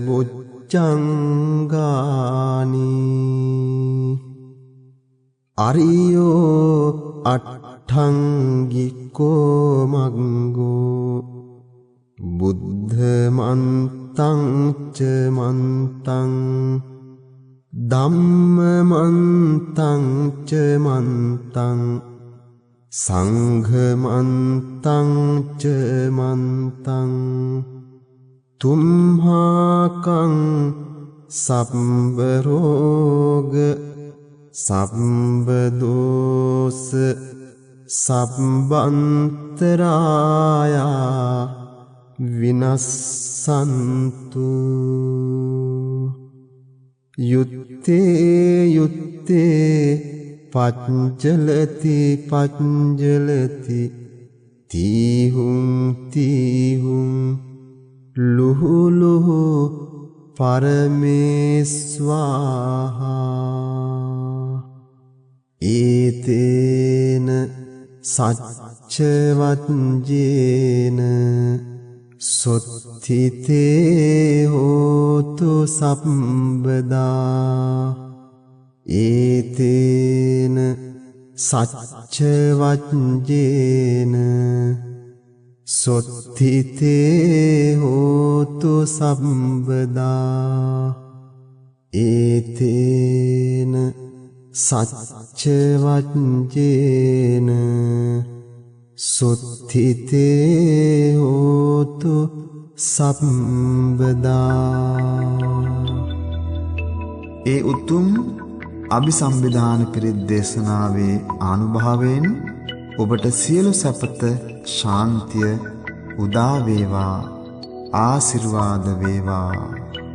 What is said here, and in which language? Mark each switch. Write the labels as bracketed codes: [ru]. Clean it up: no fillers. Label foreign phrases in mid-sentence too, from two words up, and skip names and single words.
[pi] බොජ්ජංගානි අරියෝ අට්ඨංගිකෝ මග්ගෝ බුද්ධ මන්තං ච මන්තං ධම්ම මන්තං ච මන්තං සංඝ මන්තං ච මන්තං තුම්හාකං සම්බ රෝග සම්බ දෝස සම්බන්තරායා විනස්සන්තු. යුත්තේ යුත්තේ පච්චලති පච්චලති තීහුම් තීහුම් ලුහු ලුහු පරමේස්වාහා ඒතේන සච්චවත්ජේන සොත්තිතේ හෝතු සම්බදා ඒතේන සච්චවත්ජේන සොත්තිතේ හෝතු සම්බදා ඒතේන සච්චවත්ජේන සොත්තිතේ හෝතු සම්බදා. [si] ඒ උතුම් අභිසම්විධාන පිරිත් දේශනාවේ ආනුභාවයෙන් ඔබට සියලු සැපත ශාන්තිය උදා වේවා ආශිර්වාද වේවා.